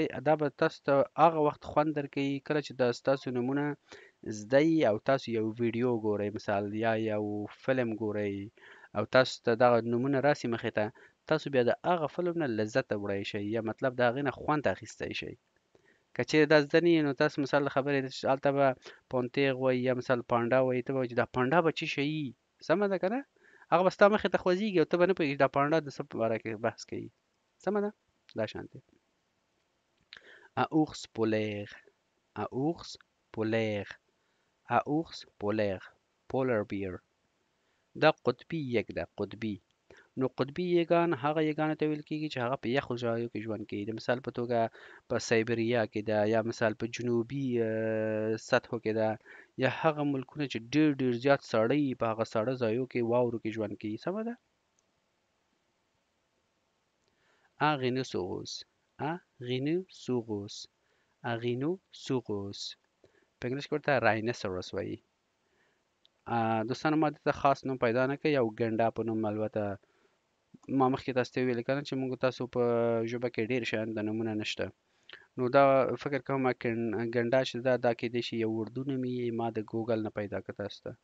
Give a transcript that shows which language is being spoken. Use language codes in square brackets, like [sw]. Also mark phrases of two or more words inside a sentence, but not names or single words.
[ps] دا به تاسو ته هغه وخت خوند درکوي کله چې دا ستاسو نومونه زده یي او تاسو یو ویډیو ګورئ مثال یا یو فلم ګورئ او تاسو ته دغه نومونه راسي مخې ته، تاسو بیا د هغه فلم نه لذت وړی شئ یا مطلب د هغې نه خوند اخیستی شئ. که چیرې دا زده نه وي نو تاسو مثال د خبرې هلته به پونتیغ وایي یا مثال پانډا وایي، ته به وایي چې دا پانډا به څه شی یي. سمه ده که نه؟ هغه به ستا مخې ته خوځېږي او ته به نه پوهېږې دا پانډا د څه په باره کې بحث کوي. سمه ده؟ دا شان دی. [fr] Un ours polaire, un ours polaire, un ours polaire, [en] polar bear. [ps] دا قطبي یږ ده، قطبي. نو قطبي یږان هغه یږانو ته ویل کېږي چې هغه په یخو ځایو کې ژوند کوي. د مثال په توګه په سایبریا کې ده یا مثال په جنوبي سطحو کې ده یا هغه ملکونه چې ډېر ډېر زیات ساړه وي په هغه ساړه ځایو کې واورو کې ژوند کوي. سمه ده؟ [fr] Un rhinocéros, un rhinocéros, un rhinocéros. [ps] په انګلیش کې ورته راینوسرس وایي. دوستانو ما دلته خاص نوم پیدا نه کړی، یو ګنډا په نوم. البته ما مخکې تاسو ته ویلي که نه چې موږ تاسو په ژبه کې ډېر شیان د نومونه نشته. نو دا فکر کوم ګنډا چې ده دا کیدای شي یو اردو نوم وي، ما د ګوګل نه پیدا کړ تاسو ته.